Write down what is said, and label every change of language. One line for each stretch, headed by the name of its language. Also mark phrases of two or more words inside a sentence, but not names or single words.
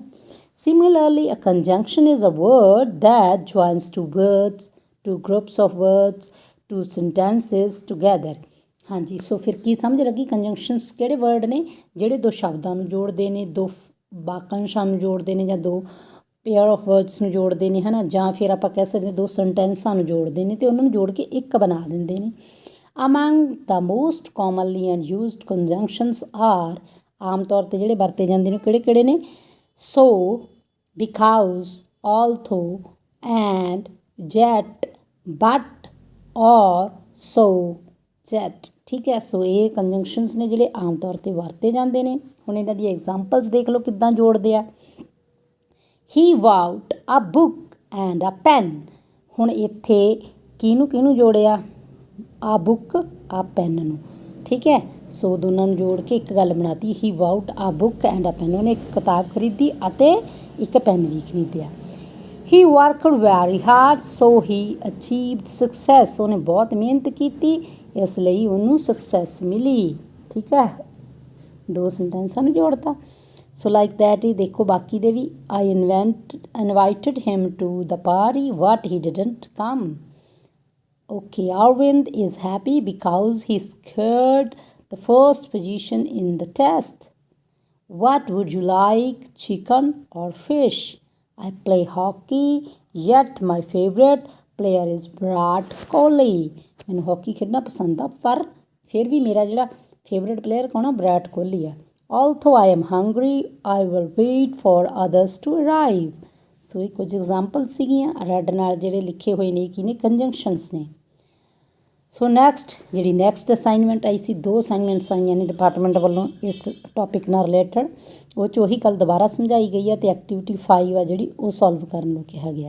English: similarly a conjunction is a word that joins two words, two groups of words, two sentences together.
Punjabi: ਹਾਂਜੀ, ਸੋ ਫਿਰ ਕੀ ਸਮਝ ਲੱਗੀ? ਕੰਜੰਕਸ਼ਨਸ ਕਿਹੜੇ ਵਰਡ ਨੇ ਜਿਹੜੇ ਦੋ ਸ਼ਬਦਾਂ ਨੂੰ ਜੋੜਦੇ ਨੇ, ਦੋ ਵਾਕੰਸ਼ਾਂ ਨੂੰ ਜੋੜਦੇ ਨੇ, ਜਾਂ ਦੋ
English: pair of words
Punjabi: ਨੂੰ ਜੋੜਦੇ ਨੇ, ਹੈ ਨਾ। ਜਾਂ ਫਿਰ ਆਪਾਂ ਕਹਿ ਸਕਦੇ ਦੋ ਸੈਂਟੈਂਸਾਂ ਨੂੰ ਜੋੜਦੇ ਨੇ ਅਤੇ ਉਹਨਾਂ ਨੂੰ ਜੋੜ ਕੇ ਇੱਕ ਬਣਾ ਦਿੰਦੇ ਨੇ।
English: Among the most commonly and used conjunctions are,
Punjabi: ਆਮ ਤੌਰ 'ਤੇ ਜਿਹੜੇ ਵਰਤੇ ਜਾਂਦੇ ਨੇ ਕਿਹੜੇ ਕਿਹੜੇ ਨੇ?
English: so, because, although, and, yet, but, or, so, that।
Punjabi: ਠੀਕ ਹੈ, ਸੋ ਇਹ ਕੰਜੰਕਸ਼ਨਸ ਨੇ ਜਿਹੜੇ ਆਮ ਤੌਰ 'ਤੇ ਵਰਤੇ ਜਾਂਦੇ ਨੇ। ਹੁਣ ਇਹਨਾਂ ਦੀ ਐਗਜ਼ਾਮਪਲਸ ਦੇਖ ਲਓ ਕਿੱਦਾਂ ਜੋੜਦੇ ਆ।
English: He bought a book and a pen।
Punjabi: ਹੁਣ ਇੱਥੇ ਕਿਹਨੂੰ ਜੋੜਿਆ?
English: a book a pen
Punjabi: ਨੂੰ, ਠੀਕ ਹੈ। ਸੋ ਦੋਨਾਂ ਨੂੰ ਜੋੜ ਕੇ ਇੱਕ ਗੱਲ ਬਣਾਤੀ,
English: he bought a book and a pen.
Punjabi: ਉਹਨੇ ਇੱਕ ਕਿਤਾਬ ਖਰੀਦੀ ਅਤੇ ਇੱਕ ਪੈਨ ਵੀ ਖਰੀਦਿਆ।
English: he worked very hard so he achieved success.
Punjabi: ਉਹਨੇ ਬਹੁਤ ਮਿਹਨਤ ਕੀਤੀ, ਇਸ ਲਈ ਉਹਨੂੰ ਸਕਸੈਸ ਮਿਲੀ। ਠੀਕ ਹੈ, ਦੋ ਸੈਂਟੈਂਸਾਂ ਨੂੰ ਜੋੜਤਾ।
English: so like that
Punjabi: ਹੀ ਦੇਖੋ ਬਾਕੀ ਦੇ ਵੀ।
English: I invited him to the party but he didn't come. Okay, Arvind is happy because he scored the first position in the test. What would you like, chicken or fish? I play hockey, yet my favorite player is Virat Kohli.
Punjabi: ਮੈਨੂੰ ਹਾਕੀ ਖੇਡਣਾ ਪਸੰਦ ਆ, ਪਰ ਫਿਰ ਵੀ ਮੇਰਾ ਜਿਹੜਾ
English: favourite player
Punjabi: ਕੌਣ ਆ? ਵਿਰਾਟ ਕੋਹਲੀ ਆ।
English: Although I am hungry, I will wait for others to arrive.
Punjabi: ਸੋ ਇਹ ਕੁਝ ਐਗਜ਼ਾਮਪਲ ਸੀਗੀਆਂ। ਰੈੱਡ ਨਾਲ ਜਿਹੜੇ ਲਿਖੇ ਹੋਏ ਨੇ ਕੀ ਨੇ? ਕੰਜੰਕਸ਼ਨਸ ਨੇ। ਸੋ ਨੈਕਸਟ ਜਿਹੜੀ
English: next assignment
Punjabi: ਆਈ ਸੀ, ਦੋ ਅਸਾਈਨਮੈਂਟਸ ਆਈਆਂ ਨੇ ਡਿਪਾਰਟਮੈਂਟ ਵੱਲੋਂ ਇਸ ਟੌਪਿਕ ਨਾਲ ਰਿਲੇਟਡ। ਉਹ 'ਚ ਉਹੀ ਕੱਲ੍ਹ ਦੁਬਾਰਾ ਸਮਝਾਈ ਗਈ ਹੈ ਅਤੇ ਐਕਟੀਵਿਟੀ 5 ਆ ਜਿਹੜੀ ਉਹ ਸੋਲਵ ਕਰਨ ਨੂੰ ਕਿਹਾ ਗਿਆ।